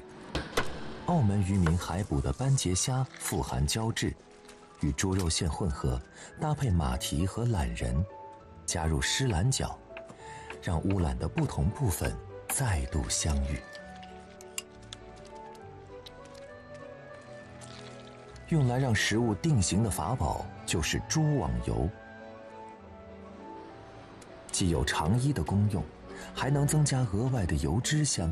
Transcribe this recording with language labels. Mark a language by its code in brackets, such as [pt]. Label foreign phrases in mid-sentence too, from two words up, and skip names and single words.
[zh] 澳門漁民海捕的斑節蝦富含膠質，與豬肉餡混合，搭配馬蹄和欖仁，加入濕藍角，讓烏蘭的不同部分再度相遇。用来让食物定型的法宝就是蛛网油，既有长衣的功用，还能增加额外的油脂香。